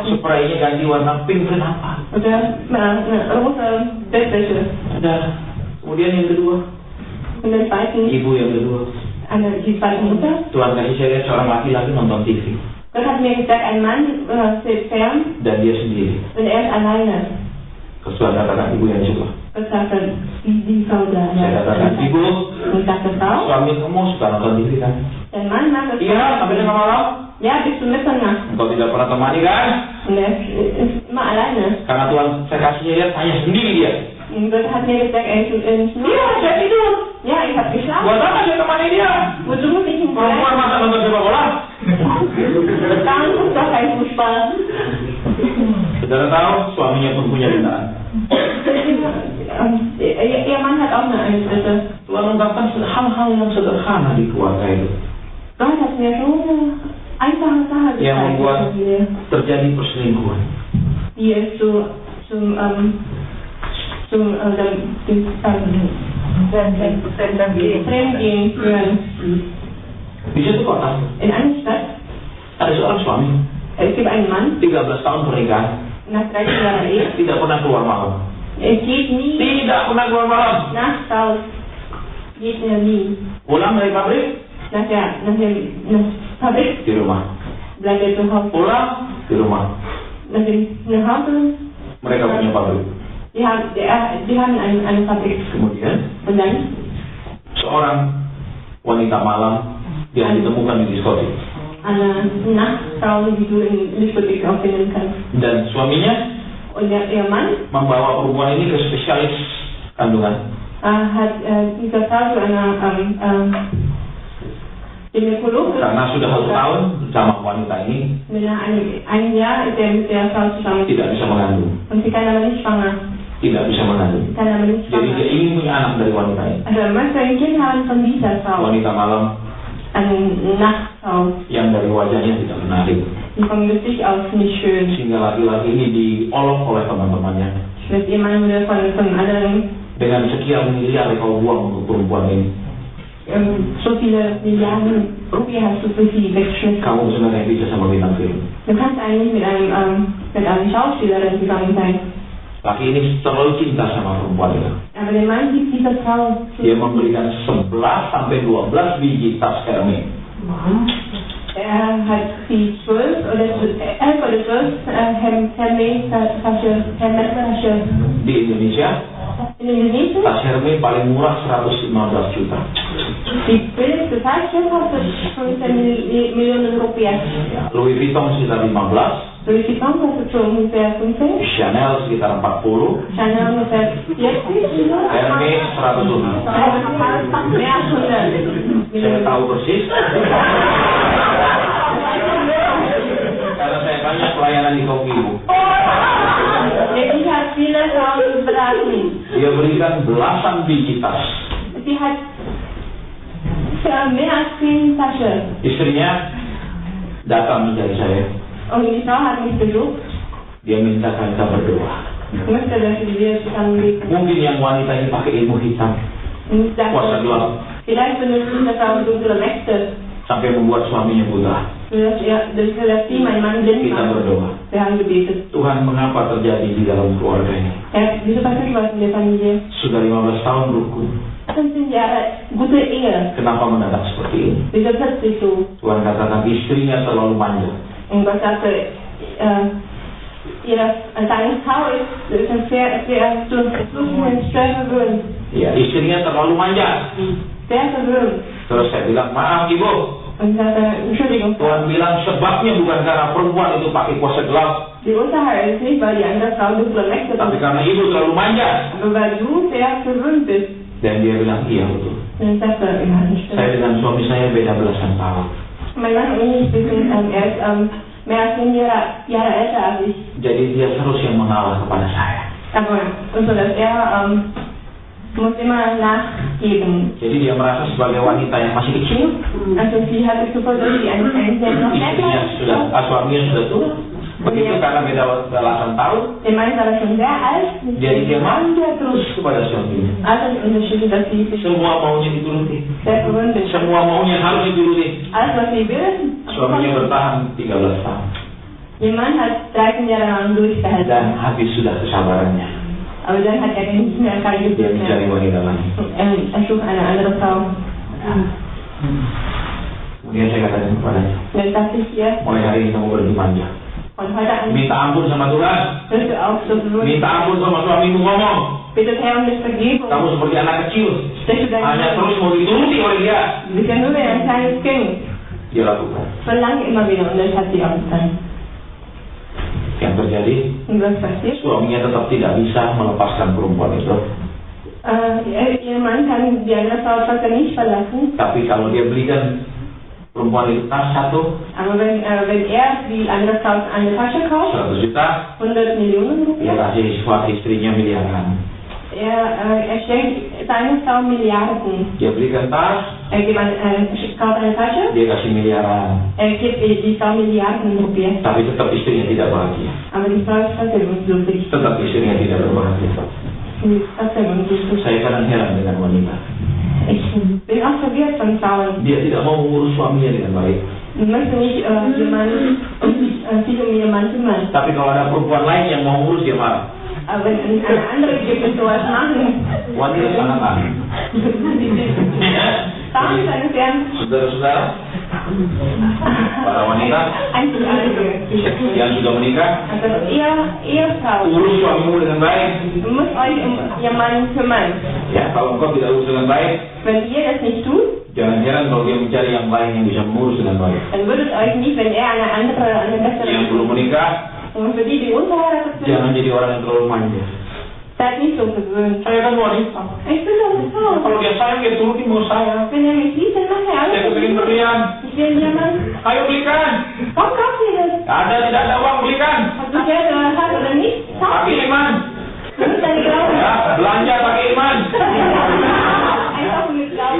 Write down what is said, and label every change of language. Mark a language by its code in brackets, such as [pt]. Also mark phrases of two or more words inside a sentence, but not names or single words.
[id] Spraynya ganti warna pink, kenapa? [de] Oder eine rosa Bettwäsche. [id] Ada. Kemudian yang kedua, [de] Und den zweiten, [id] ibu yang kedua. [de] die zweite Mutter. [id] Tuhan kasih saya lihat seorang laki-laki nonton TV. [de] Gott hat mir gesagt, ein Mann sitzt fern [id] Dan dia sendiri. [de] und er ist alleine. [id] Terus Tuhan katakan, ibu yang suka. [de] Gott sagte, die Frau da. [id] Saya katakan, ibu, [de] Und sagte, Frau, [id] suami kamu suka nonton TV kan? [de] dein Mann mag es. [id] Iya, sampai tengah malam. [de] Ja, bis zu Mitternacht. [id] Engkau tidak pernah temani kan? [de] Und er ist immer alleine. [id] Karena Tuhan saya kasih lihat hanya sendiri dia. [de] Und Gott hat mir gesagt, er ist [id] Iya, saya tidur. [de] Ja, ich habe geschlafen. [id] Buat apa saya temani dia? [de] Wozu muss ich ihn [id] Perempuan masa nonton sepak bola? [de] Dann ist doch kein Fußball. [id] Saudara tahu, suaminya pun punya bintang. [de] Ihr Mann hat auch eine Eintritte. [id] Tuhan ungkapkan hal-hal yang sederhana di keluarga itu [de] Gott hat mir so eine einfache Sache [id] yang membuat [de] gezeigt, [id] terjadi perselingkuhan. [de] die es Fremdgehen führen. [id] Di situ kota [de] In einer Stadt, [id] ada seorang suami, [de] es gibt einen Mann, [id] 13 tahun pernikahan, [de] nach 13 Jahren Ehe, [id] tidak pernah keluar malam. [de] er geht nie [id] Tidak pernah keluar malam. [de] nachts raus, geht er nie. [id] Pulang dari pabrik, [de] Nach der Fabrik [id] di rumah. [de] bleibt er zu Hause. [id] Pulang, di rumah. [de] Nach Hause, [id] Mereka punya pabrik. [de] die haben eine Fabrik. [id] Kemudian, [de] Und dann [id] seorang wanita malam yang ditemukan di diskotik. [de] eine Nachtfrau, die du in Diskothek auch finden kannst. [id] Dan suaminya [de] Und ihr Mann [id] membawa perempuan ini ke spesialis kandungan. [de] hat dieser Frau zu einer Gynäkologin. [id] Karena sudah 1 tahun bersama wanita ini [de] Mit einem Jahr ist er mit der Frau zusammen. [id] tidak bisa mengandung. [de] Und sie kann aber nicht schwanger. [id] Tidak bisa mengandung. [de] Sie kann aber nicht [id] Jadi dia [de] schwanger. [id] ingin punya anak dari wanita ini. [de] Also er möchte ein Kind haben von dieser Frau. [id] Wanita malam [de] Eine Nachtfrau, [id] yang dari wajahnya tidak menarik. [de] die vom Gesicht aus nicht schön. [id] Sehingga laki-laki ini diolok oleh teman-temannya. [de] Mit ihr Mann wurde von anderen [id] Dengan sekian miliar kau buang untuk perempuan ini. [de] so viele Milliarden Rupiah hast du für sie weggeschmissen. [id] Kamu sebenarnya bisa sama bintang film. [de] Du kannst eigentlich mit einem Schauspielerin zusammen sein. [id] Laki ini terlalu cinta sama perempuan itu. [de] Aber der Mann liebt diese Frau. [id] Dia memberikan 11 sampai 12 biji tas Hermes. [de] Hat sie 11 oder 12 Hermes-Tasche. [id] Di Indonesia, [de] In Indonesien, [id] tas Hermes paling murah 115 juta. [de] die billigste Tasche kostet 15 Millionen Rupiah. [id] Louis Vuitton sekitar 15, [de] Louis Vuitton kostet so ungefähr 15, [id] Chanel sekitar 40, [de] Chanel ungefähr 40, [id] Hermes 100 lebih. [de] mehr als 100 [id] Saya tahu persis. Karena saya banyak pelayanan di Kopi Ibu. [de] Ich habe viele Frauen beraten. [id] Dia berikan belasan biji tas. [de] Sie hat für mehr als 10 Taschen. [id] Istrinya datang mencari saya. [de] Und die Frau hat mich besucht. [id] Dia minta kita berdoa. [de] Ich möchte, dass wir zusammen beten. [id] Mungkin yang wanita ini pakai ilmu hitam, [de] Und [id] puasa gelap, [de] vielleicht benutzt diese Frau dunkle Mächte, [id] sampai membuat suaminya buta. [de] dass sie mein Mann blind [id] Kita [de] macht. [id] berdoa. [de] Wir haben gebetet. [id] Tuhan, mengapa terjadi di dalam keluarga ini? [de] Herr, wieso passiert was in der Familie? [id] Sudah 15 tahun rukun. [de] 15 Jahre gute Ehe. [id] Kenapa mendadak seperti ini? [de] Wieso plötzlich so? [id] Tuhan katakan istrinya terlalu manja. [de] Und Gott sagte, seine Frau ist sehr verwöhnt. [id] Ya, istrinya terlalu manja. [de] Sehr verwöhnt. [id] Terus saya bilang, maaf ibu. [de] Und sagte, Entschuldigung, [id] Tuhan bilang sebabnya bukan karena perempuan itu pakai puasa gelap, [de] die Ursache ist nicht, weil die andere Frau dunkle Mächte [id] tapi [de] benutzt, [id] karena ibu terlalu manja. [de] aber weil du sehr verwöhnt bist. [id] Dan dia bilang, iya betul. [de] Und ich sagte, ja, das stimmt. [id] Saya dengan suami saya beda belasan tahun. [de] Mein Mann und ich, wir sind erst mehr als 10 Jahre älter als ich. [id] Jadi dia terus yang mengalah kepada saya. [de] Aber so dass muss immer nachgeben. [id] Jadi dia merasa sebagai wanita yang masih kecil. [de] Also sie hat es super, dass sie ein sehr noch [id] Istrinya sudah, suaminya sudah tua. Begitu karena beda belasan tahun. [de] Der Mann war schon sehr alt. [id] Jadi dia manja terus kepada suaminya. [de] Altersunterschiede, dass sie sich [id] Semua maunya dituruti. [de] sehr verwöhnt ist. [id] Semua maunya harus dituruti. [de] Alles, was sie will, [id] Suaminya bertahan 13 tahun. [de] Ihr Mann hat 13 Jahre lang durchgehalten. [id] Dan habis sudah kesabarannya. [de] Aber dann hat er nicht mehr keine [id] Dia [de] Geduld [id] mencari [de] mehr. [id] wanita lain. [de] Er sucht eine andere Frau. [id] Kemudian saya katakan kepadanya, [de] Und dann sagte ich ihr, [id] mulai hari ini kamu berhenti manja. [de] von heute an [id] Minta ampun sama Tuhan. [de] hörst du auf, so verwöhnt. [id] Minta ampun sama suamimu ngomong. [de] Bitte Herr um das Vergebung. [id] Kamu seperti anak kecil. [de] Sprich du dein [id] Hanya terus mau dituruti oleh dia. [de] Du bist ja nur wie ein kleines Kind. [id] Dia lakukan. [de] Verlange immer wieder und das hat sie auch getan. [id] Yang terjadi, [de] Und was passiert? [id] suaminya tetap tidak bisa melepaskan perempuan itu. [de] Ihr Mann kann die andere Frau trotzdem nicht verlassen. [id] Tapi kalau dia belikan perempuan itu tas satu, [de] Aber wenn die andere Frau eine Tasche kauft, [id] 100 juta, [de] 100 Millionen [id] dia [de] Rupiah, [id] kasih suatu istrinya miliaran. [de] er schenkt seine Frau Milliarden. [id] Dia belikan tas, [de] Kauft eine Tasche, [id] dia kasih miliaran. [de] gibt die Frau Milliarden Rupiah. [id] Tapi tetap istrinya tidak bahagia. [de] Aber die Frau ist trotzdem unglücklich. [id] Tetap istrinya tidak berbahagia. [de] Sie ist trotzdem unglücklich. [id] Saya kadang heran dengan wanita. [de] Ich bin auch verwirrt von Frauen. [id] Dia tidak mau mengurus suaminya dengan baik. [de] Ich möchte nicht sich um ihren Mann kümmern. [id] Tapi kalau ada perempuan lain yang mau mengurus, dia marah. [de] Aber wenn eine andere gibt, die sowas machen, [id] Wanita sangat aneh. [de] Frauen ist eine sehr [id] Saudara-saudara, para wanita [de] einzigartige Geschichte. [id] yang sudah menikah, [de] Also Ehefrau, [id] urus suamimu dengan baik. [de] du musst euch um ihren Mann kümmern. [id] Ya, kalau engkau tidak urus dengan baik, [de] Wenn ihr das nicht tut, [id] jangan heran kalau dia mencari yang lain yang bisa mengurus dengan baik. [de] dann würdet euch nicht, wenn er eine bessere [id] Yang belum menikah, [de] und für die unverheiratet sind, [id] jangan jadi orang yang terlalu manja. [de] seid nicht so gewöhnt. [id] Saya kan wanita. [de] Ich bin doch eine Frau. [id] Kalau dia sayang, dia turuti mau saya. [de] Wenn er mich liebt, dann macht er [id] Saya [de] alles. [id] kepingin berlian. [de] Ich will einen Mann. [id] Ayo belikan. [de] Warum kauft ihr das? [id] Ada tidak ada uang belikan. [de] Ob du Geld hast oder nicht, kauft [id] Pakai [de] ihr. [id] iman. [de] Du musst deine Glauben. [id] Ya, belanja pakai iman. [de] Einfach mit Glauben.